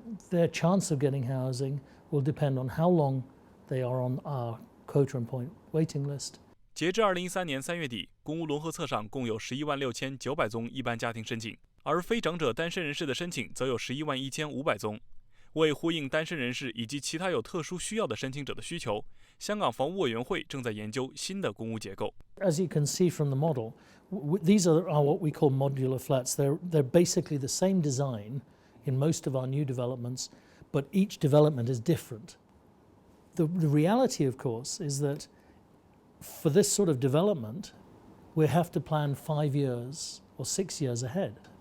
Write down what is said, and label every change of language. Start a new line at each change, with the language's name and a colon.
English: Their chance of getting housing will depend on how long they are on our quota and point waiting list.
Chinese: 截至2013年3月底，公屋轮候册上共有116900宗一般家庭申请，而非长者单身人士的申请则有111500宗。为呼应单身人士以及其他有特殊需要的申请者的需求，香港房屋委员会正在研究新的公屋结构。
English: As you can see from the model, these are what we call modular flats. They're basically the same design in most of our new developments, but each development is different. The reality, of course, is that for this sort of development, we have to plan 5 years or 6 years ahead.